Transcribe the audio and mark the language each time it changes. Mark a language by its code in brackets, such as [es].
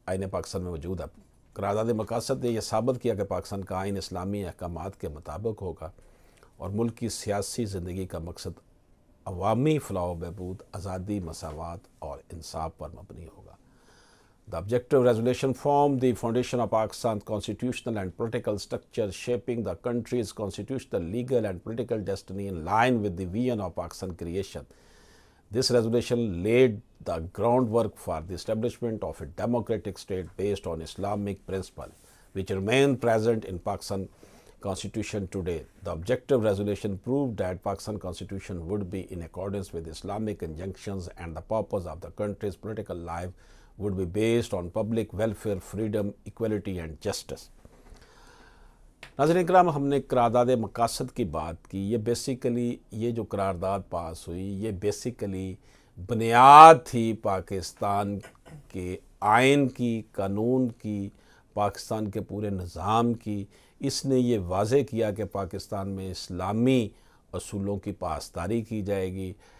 [ur] پاکستان میں موجود ہے۔ قرارداد مقاصد نے یہ ثابت کیا کہ پاکستان کا آئین اسلامی احکامات کے مطابق ہوگا اور ملک کی سیاسی زندگی کا مقصد عوامی فلاح و بہبود، آزادی، مساوات اور انصاف پر مبنی ہوگا۔ [en] The objective resolution formed the foundation of Pakistan's constitutional and political structure, shaping the country's constitutional, legal and political destiny in line with the vision of Pakistan creation. This resolution laid the groundwork for the establishment of a democratic state based on Islamic principles, which remain present in Pakistan Constitution today. The objective resolution proved that Pakistan Constitution would be in accordance with Islamic injunctions and the purpose of the country's political life would be based on public welfare, freedom, equality and justice. [ur] ناظرین کرام، ہم نے قرارداد مقاصد کی بات کی۔ یہ بیسیکلی یہ جو قرارداد پاس ہوئی یہ بیسیکلی بنیاد تھی پاکستان کے آئین کی، قانون کی، پاکستان کے پورے نظام کی۔ اس نے یہ واضح کیا کہ پاکستان میں اسلامی اصولوں کی پاسداری کی جائے گی،